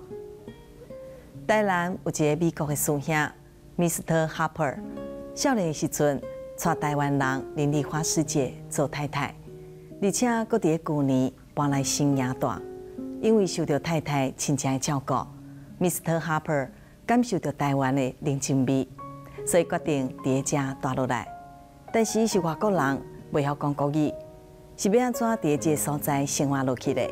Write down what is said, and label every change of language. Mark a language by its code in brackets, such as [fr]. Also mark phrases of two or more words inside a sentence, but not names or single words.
[nan] 台南有一个美国的师兄 ，Mr. Harper， 少年的时阵娶台湾人林丽花师姐做太太，而且搁伫旧年搬来新营住。因为受到太太亲戚的照顾 ，Mr. Harper 感受到台湾的人情味，所以决定伫遮住落来。但是是外国人，袂晓讲国语，是要安怎伫这个所在生活落去嘞？